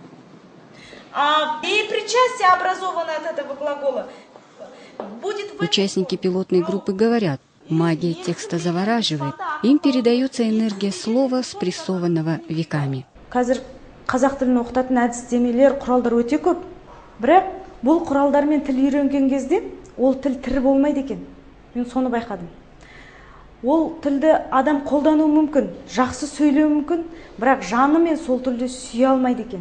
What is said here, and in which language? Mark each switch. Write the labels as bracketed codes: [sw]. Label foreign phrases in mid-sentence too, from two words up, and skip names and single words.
[ru] И причастие, образованное от этого глагола, будет... Участники пилотной группы говорят: магия текста завораживает. Им передается энергия слова, спрессованного веками. [kk] Қазір қазақ тілін оқытатын әдістемелер, құралдар өте көп. Бірақ бұл құралдармен тіл үйренген кезде ол тіл тірі болмайды екен. Мен соны байқадым. Ол тілді адам қолдану мүмкін, жақсы сөйлеу мүмкін, бірақ жанымен сол тілді сүйе алмайды екен.